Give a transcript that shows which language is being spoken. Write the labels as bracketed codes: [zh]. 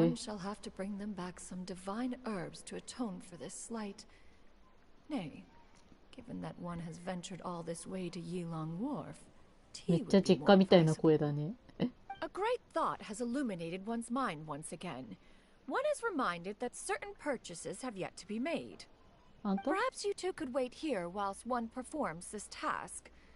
[en] One shall have to bring them back some divine herbs to atone for this slight. Nay, given that one has ventured all this way to Yilong Wharf, [ja] めっちゃ実家みたいな声だね。 [en] A great thought has illuminated one's mind once again. One is reminded that certain purchases have yet to be made. Perhaps you two could wait here whilst one performs this task.